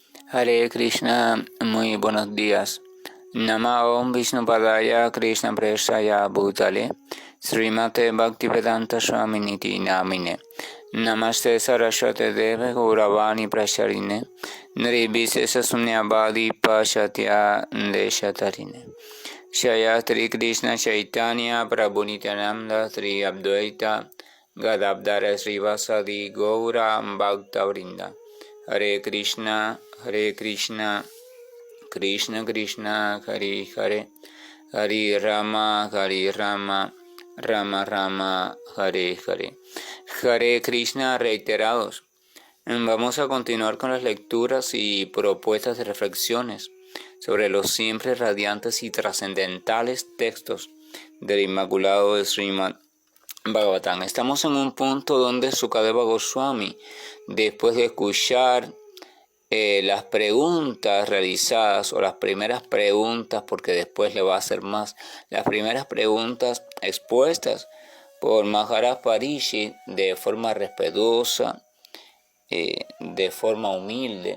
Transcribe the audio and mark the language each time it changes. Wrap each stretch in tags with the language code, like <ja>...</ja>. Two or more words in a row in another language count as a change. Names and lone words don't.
<sa>Hare Krishna,</sa> <es>muy buenos días.</es> <sa>Namo Vishnupadaya Krishna Preshaya Bhutale Srimate Bhaktivedanta Swaminiti Namine Namaste Saraswate Deve Gauravani Prasharine Nirvishesha Sunyavadi Pashatya Deshatarine Shayatri Krishna Chaitanya Prabhu Nityananda Sri Advaita Gadadhara Srivasadi Gaura Bhaktavrinda Hare Krishna, Krishna Krishna, Hare Hare, Hare Rama, Rama Rama, Hare Hare. Hare Krishna</sa> <es>reiterados. Vamos a continuar con las lecturas y propuestas de reflexiones sobre los siempre radiantes y trascendentales textos del Inmaculado de Srimad Bhagavatam. Estamos en un punto donde Sukadeva Goswami, después de escuchar las preguntas realizadas, o las primeras preguntas, porque después le va a hacer más, las primeras preguntas expuestas por Maharaj Parishit de forma respetuosa, de forma humilde.</es>